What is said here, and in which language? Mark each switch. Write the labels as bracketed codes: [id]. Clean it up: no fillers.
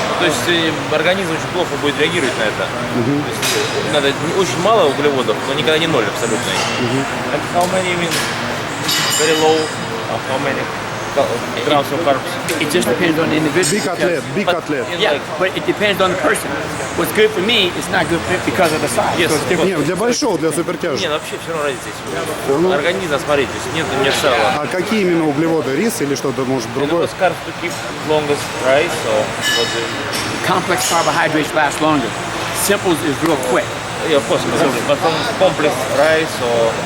[ru] То есть организм очень плохо будет реагировать на это. То есть надо очень мало углеводов, но никогда не 0 абсолютно. [en] And how many mean very low? How many grams of carbs? It just depends on the individual. Big athlete. Yeah, but it depends on the person. What's good for me is not good for because of the size. Yes, So it's different. [ru] Не, для большого, для супертяжа. Не, вообще все равно разница есть. Организм, смотрите, то есть нет у меня целого. А какие именно углеводы? Рис или что-то, может, другое? [en] What's carbs to keep longest rice or what the... Complex carbohydrates last longer. Simples is real quick. Yeah, of course, but from complex rice or